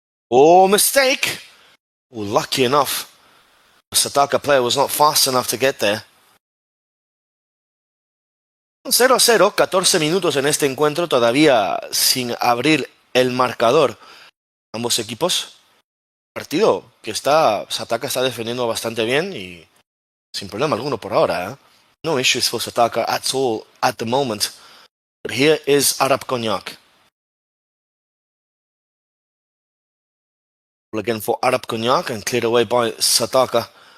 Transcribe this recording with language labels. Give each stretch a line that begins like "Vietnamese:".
English: Oh, mistake! Oh, lucky enough. The Satakha player was not fast enough to get there.
Spanish: 0-0, 14 minutos en este encuentro, todavía sin abrir el marcador. Ambos equipos. Partido que Satakha está defendiendo bastante bien y sin problema alguno por ahora.
English: No issues for Satakha at all at the moment. But here is Arab Cognac. Again for Arab Cognac and cleared away by Satakha.